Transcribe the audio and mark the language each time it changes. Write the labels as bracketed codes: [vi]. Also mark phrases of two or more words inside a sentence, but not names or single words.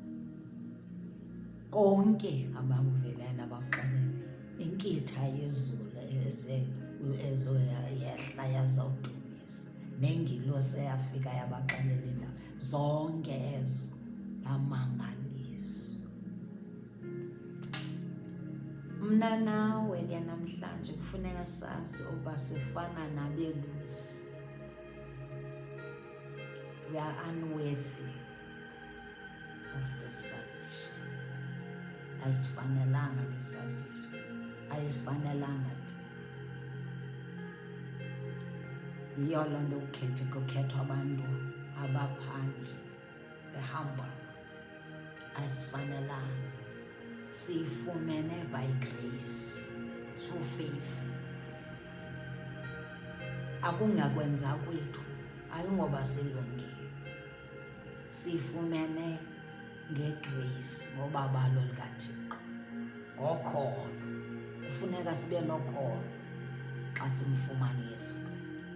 [xh] Konke abakuvelayo nabakuxelela, inkitha yezulu ezoyehla yazawudumisa, nengilosi eyafika yabaxelela indaba, zonke ezo bamangaliswa. Mna nawe ke namhlanje kufuneka sazi uba sifana nabelusi. [en] We are unworthy of this salvation. [xh] Ayisifanelanga le salvation, ayisifanelanga thina. Yiyo loo nto kukhethwa abantu abaphantsi, [en] the humble. [xh] Ayisifanelanga. [en] Siyifumene by grace, through faith. [xh] Akungakwenza kwethu, ayingoba silungile. Siyifumene ngegrace, ngoba balo likaThixo, ngokholo. Kufuneka sibe nokholo xa simfumana uYesu Kristu.